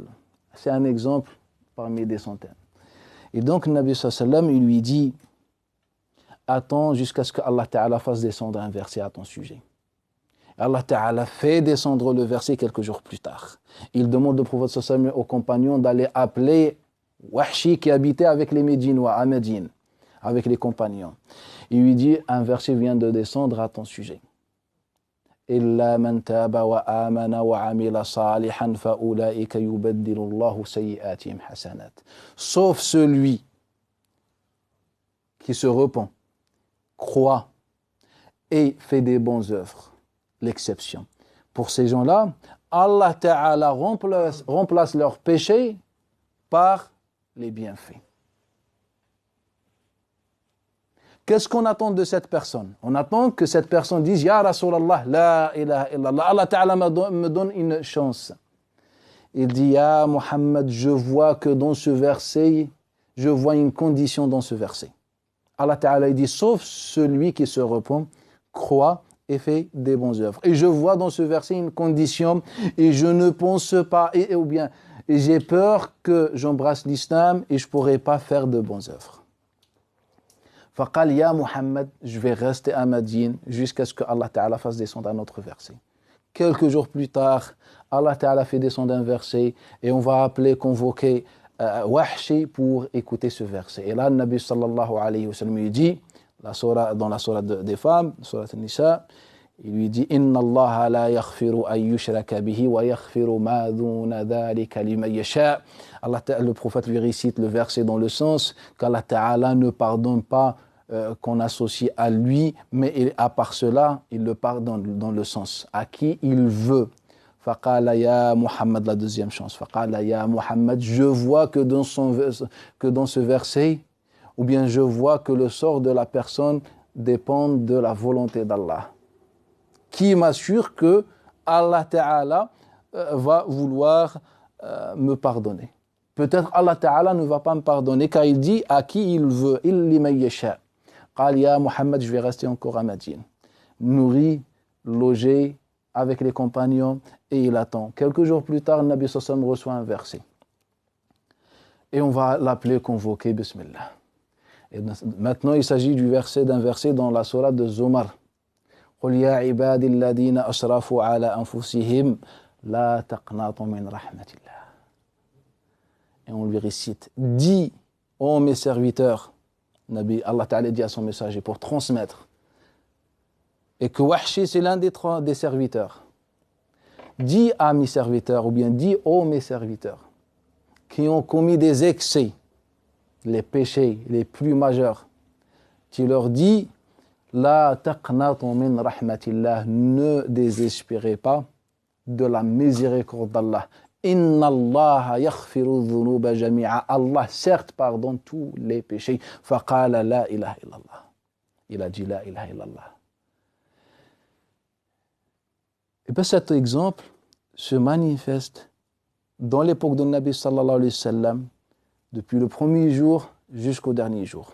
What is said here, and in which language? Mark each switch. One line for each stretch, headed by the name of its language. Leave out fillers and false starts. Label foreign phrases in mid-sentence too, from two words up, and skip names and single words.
French: C'est un exemple parmi des centaines. Et donc, Nabi
Arabic: صلى الله عليه وسلم,
French: il lui dit, attends jusqu'à ce que Allah Ta'ala fasse descendre un verset à ton sujet. Allah Ta'ala fait descendre le verset quelques jours plus tard. Il demande au prophète
Arabic: صلى الله عليه وسلم,
French: aux compagnons, d'aller appeler Wahshi qui habitait avec les Médinois à Médine, avec les compagnons. Il lui dit, un verset vient de descendre à ton sujet.
Arabic: إِلَّا مَنْ تَابَ وَآمَنَ وَعَمِلَ صَالِحًا فَأُولَٰئِكَ يُبَدِّلُ اللَّهُ سَيِّئَاتِهِمْ حَسَنَاتٍ.
French: Sauf celui qui se repent, croit et fait des bonnes œuvres. L'exception. Pour ces gens-là, Allah Ta'ala remplace leurs péchés par les bienfaits. Qu'est-ce qu'on attend de cette personne? On attend que cette personne dise,
Arabic: يا رسول الله، لا إله إلا الله.
French: Allah Ta'ala me donne une chance. Il dit,
Arabic: يا محمد,
French: je vois que dans ce verset, je vois une condition dans ce verset. Allah Ta'ala dit, sauf celui qui se repent, croit et fait des bonnes œuvres. Et je vois dans ce verset une condition, et je ne pense pas, ou bien, et j'ai peur que j'embrasse l'islam et je ne pourrai pas faire de bonnes œuvres.
Arabic: فقال يا محمد,
French: je vais rester à Madine jusqu'à ce que Allah Ta'ala fasse descendre un autre verset. Quelques jours plus tard, Allah Ta'ala fait descendre un verset et on va convoquer Wahshi pour écouter ce verset. Et là, le Nabi
Arabic: صلى الله عليه وسلم
French: lui dit, dans la surah des femmes, surah An-Nisa, il lui dit
Arabic: إن الله لا يغفر أن يشرك به ويغفر ما دون ذلك لمن يشاء.
French: Le prophète lui récite le verset dans le sens qu'Allah Ta'ala ne pardonne pas qu'on associe à lui, mais à part cela, il le pardonne dans le sens à qui il veut.
Arabic: فقال يا محمد,
French: la deuxième chance.
Arabic: فقال يا محمد,
French: je vois que dans ce verset, ou bien je vois que le sort de la personne dépend de la volonté d'Allah, qui m'assure que Allah Ta'ala va vouloir me pardonner. Peut-être Allah Ta'ala ne va pas me pardonner car il dit à qui il veut.
Arabic: Il لمن يشاء. قال يا محمد,
French: je vais rester encore à Madine. Nourri, logé avec les compagnons et il attend. Quelques jours plus tard, le Nabi Sallallahu reçoit un verset. Et on va l'appeler, convoquer, Bismillah. Et maintenant, il s'agit d'un verset dans la surah de Zumar.
Arabic: قل يا عبادي الذين أسرفوا على أنفسهم لا تقنطوا من رحمة الله.
French: Et on lui récite, dis, ô mes serviteurs, Nabi, Allah Ta'ala dit à son messager pour transmettre, et que Wahshi c'est l'un des serviteurs. Dis à mes serviteurs, ou bien dis ô mes serviteurs, qui ont commis des excès, les péchés les plus majeurs, tu leur dis,
Arabic: لا تقنطوا من رحمة الله,
French: ne désespérez pas de la miséricorde d'Allah.
Arabic: إن الله يغفر الذنوب جميعا.
French: Allah certes pardonne tous les péchés.
Arabic: فقال لا إله إلا الله.
French: Il a dit
Arabic: لا إله إلا الله.
French: Et bien cet exemple se manifeste dans l'époque de Nabi
Arabic: صلى الله عليه وسلم,
French: depuis le premier jour jusqu'au dernier jour.